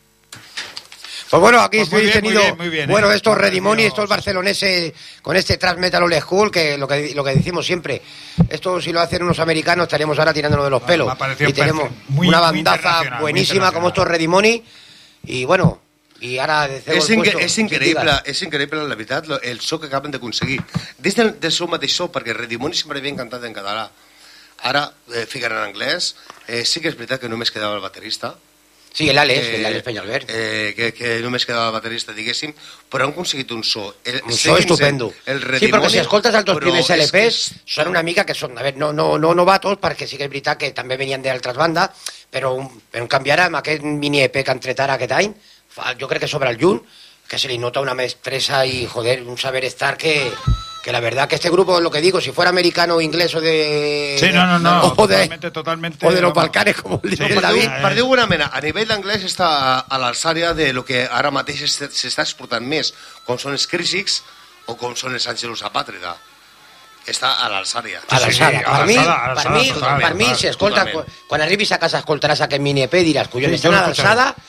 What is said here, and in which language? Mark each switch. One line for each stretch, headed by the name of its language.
Spanish: Pues bueno, aquí estoy tenido. Bueno, estos Redimoni, estos barceloneses con este trash metal old school, que lo que decimos siempre, esto si lo hacen unos americanos estaremos ahora tirándonos de los pelos. Y tenemos una bandaza buenísima como estos Redimoni. Y bueno, y ahora es increíble la verdad, el show que acaban de conseguir. Desde el show mateix, porque Redimoni siempre viene cantado en catalán.
Catalan: Ara ficaran en anglès. Sí que és veritat que només quedava el baterista. Sí, l'Àlex Peñalver. Que només quedava el baterista, diguéssim. Però han aconseguit un so. Un so estupendo. Sí, perquè si escoltes els dos primers LPs, són una mica que són... A veure, no novatos, perquè sí que és veritat que també venien d'altres bandes, però en canvi ara, amb aquest mini-EP que han tret ara aquest any, jo crec que sobre el juny, que se li nota una mestresa i, joder, un saber estar que...
Spanish: Que la verdad que este grupo, lo que digo, si fuera americano o inglés o de... Sí, no, totalmente... O de los Balcanes, como el dice David.
Catalan: Per dir alguna manera, a nivell d'anglès està a l'alçària de lo que ara mateix s'està exportant més, com són els Crisics o com són els Angelus Apatrida. Està a l'alçària. A l'alçària. Per mi, si escolta, quan arribis a casa escoltaràs aquest mini-EP, diràs, collons, està a l'alçada...